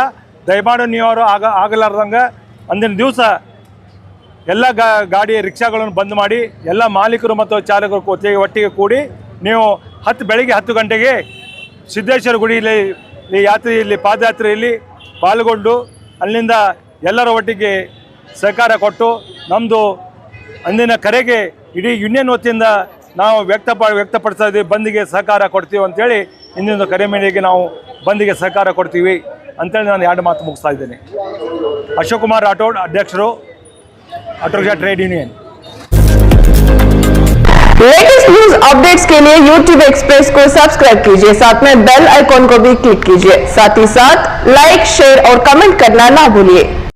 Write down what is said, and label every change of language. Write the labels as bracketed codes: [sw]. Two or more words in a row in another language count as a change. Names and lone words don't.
[kn] ದಯಮಾಡಿ ನೀವರು ಆಗಲಾರ್ದಂಗೆ ಅಂದಿನ ದಿವಸ ಎಲ್ಲ ಗಾಡಿ ರಿಕ್ಷಾಗಳನ್ನು ಬಂದ್ ಮಾಡಿ ಎಲ್ಲ ಮಾಲೀಕರು ಮತ್ತು ಚಾಲಕರು ಒಟ್ಟಿಗೆ ಕೂಡಿ ನೀವು ಬೆಳಗ್ಗೆ 10 ಗಂಟೆಗೆ ಸಿದ್ದೇಶ್ವರ ಗುಡಿಯಲ್ಲಿ ಯಾತ್ರೆಯಲ್ಲಿ ಪಾದಯಾತ್ರೆಯಲ್ಲಿ ಪಾಲ್ಗೊಂಡು ಅಲ್ಲಿಂದ ಎಲ್ಲರ ಒಟ್ಟಿಗೆ ಸಹಕಾರ ಕೊಟ್ಟು ನಮ್ಮದು ಅಂದಿನ ಕರೆಗೆ ಇಡೀ ಯೂನಿಯನ್ ವತಿಯಿಂದ ನಾವು ವ್ಯಕ್ತಪಡಿಸ್ತಾ ಇದ್ದೀವಿ, ಬಂದಿಗೆ ಸಹಕಾರ ಕೊಡ್ತೀವಿ ಅಂಥೇಳಿ. ಇಂದಿನ ಕರೆ ಮೇರೆಗೆ ನಾವು ಬಂದಿಗೆ ಸಹಕಾರ ಕೊಡ್ತೀವಿ ಅಂತೇಳಿ ನಾನು 2 ಮಾತು ಮುಗಿಸ್ತಾ ಇದ್ದೇನೆ. ಅಶೋಕ್ ಕುಮಾರ್ ರಾಠೋಡ್, ಅಧ್ಯಕ್ಷರು, ಆಟೋ ರಿಕ್ಷಾ ट्रेड यूनियन. [en] latest news updates [hi] के लिए YouTube एक्सप्रेस को सब्सक्राइब कीजिए, साथ में [en] bell icon [hi] को भी क्लिक कीजिए. साथ ही साथ लाइक, शेयर और कमेंट करना ना भूलिए.